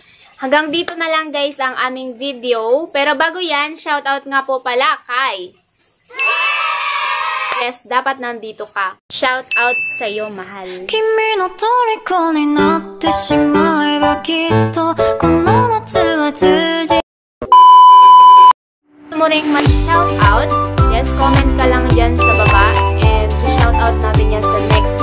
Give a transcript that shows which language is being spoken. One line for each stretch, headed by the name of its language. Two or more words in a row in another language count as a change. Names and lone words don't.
Filipino: Hanggang dito na lang guys ang aming video. Pero bago yan, shoutout nga po pala kay... Yes, dapat nandito ka. Shoutout sa'yo, mahal.
Japanese: 君の虜になってしまえばきっとこの夏は充実
Filipino: Gusto mo rin mag-shoutout? Yes, comment ka lang dyan sa baba. And shoutout natin yan sa